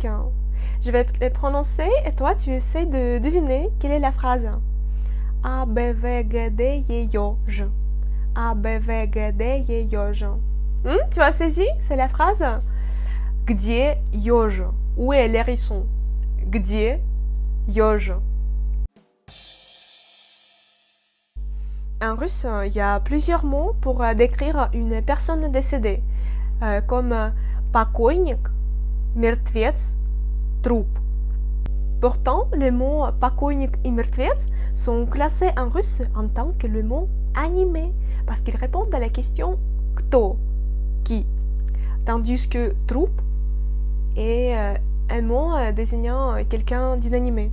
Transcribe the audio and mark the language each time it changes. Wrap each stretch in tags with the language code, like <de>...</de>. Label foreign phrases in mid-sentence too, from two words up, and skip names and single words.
<fr>Je vais les prononcer et toi tu essaies de deviner quelle est la phrase. A, B, V, G, D, E, J, J. A, B, V, G, D, E, J, J. Tu as saisi? C'est la phrase</fr> <ru>Где ежи?</ru> <fr>Où est l'hérisson?</fr> <ru>Где ежи?</ru> <fr>En russe, il y a plusieurs mots pour décrire une personne décédée, comme</fr> <ru>покойник, мертвец, труп.</ru> <fr>Pourtant, les mots покойник et мертвец sont classés en russe en tant que le mot animé, parce qu'ils répondent à la question кто, qui, tandis que труп est un mot désignant quelqu'un d'inanimé.</fr>